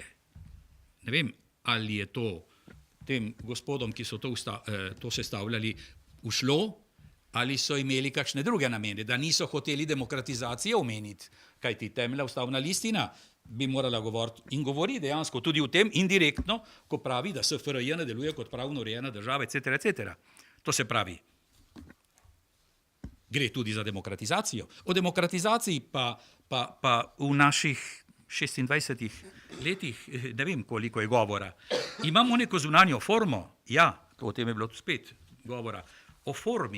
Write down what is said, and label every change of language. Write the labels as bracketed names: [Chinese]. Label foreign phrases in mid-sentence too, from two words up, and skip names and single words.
[Slovenian] Ne vem, ali je to tem gospodom, ki so to sestavljali, ušlo, ali so imeli kakšne druge namene, da niso hoteli demokratizacije omeniti, kajti temeljna ustavna listina bi morala govoriti in govori dejansko tudi o tem indirektno, ko pravi, da SFRJ ne deluje kot pravno urejena država, etc., etc. To se pravi, gre tudi za demokratizacijo. O demokratizaciji pa v naših 26 letih, ne vem, koliko je govora. Imamo neko zunanjo formo, ja, o tem je bilo spet govora, o formi.